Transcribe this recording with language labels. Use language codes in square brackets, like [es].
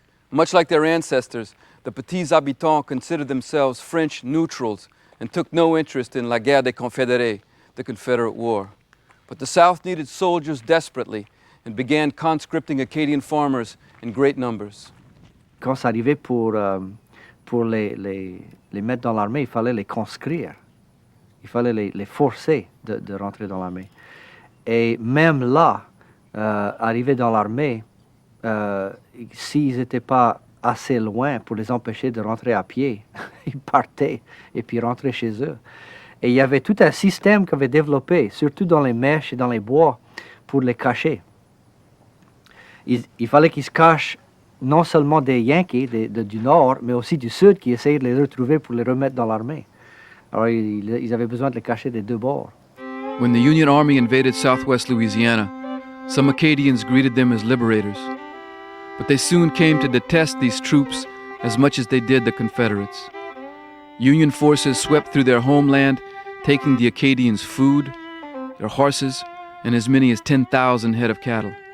[en] Much like their ancestors, the Petits Habitants considered themselves French neutrals and took no interest in [fr] la guerre des confédérés, [en] the Confederate War. But the South needed soldiers desperately and began conscripting Acadian farmers in great numbers. [fr] Quand ça arrivait pour les mettre dans l'armée, il fallait les conscrire. Il fallait les forcer de rentrer dans l'armée. Et même là, arriver dans l'armée, s'ils n'étaient pas assez loin pour les empêcher de rentrer à pied, ils partaient et puis rentraient chez eux. Et il y avait tout un système qu'ils avaient développé, surtout dans les mèches et dans les bois, pour les cacher. Il fallait qu'ils se cachent non seulement des Yankees du Nord, mais aussi du Sud qui essayaient de les retrouver pour les remettre dans l'armée. Alors ils avaient besoin de les cacher des deux bords. [en] When the Union Army invaded southwest Louisiana, some Acadians greeted them as liberators. But they soon came to detest these troops as much as they did the Confederates. Union forces swept through their homeland, taking the Acadians' food, their horses, and as many as 10,000 head of cattle.